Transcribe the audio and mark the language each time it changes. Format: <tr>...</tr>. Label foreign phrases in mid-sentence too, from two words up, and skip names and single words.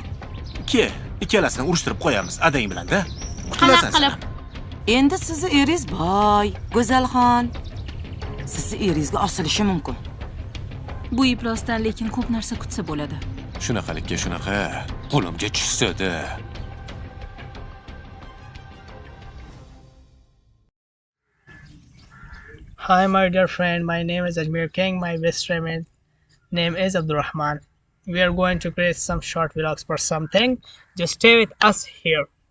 <uz>Ikkalasini urushtirib qo'yamiz adang bilan-da. Qanaqa qilib? Endi sizni eringiz boy, Go'zalxon. Sizni eringizga osilishi mumkin. Bu iplosdan lekin ko'p narsa kutsa bo'ladi. Shunaqalikka shunaqa qo'limga tushsa-da.</uz> <en>Hi, my dear friend. My name is Ajmer King. My best friend name is Abdurrahman. We are going to create some short vlogs for something. Just stay with us here.</en>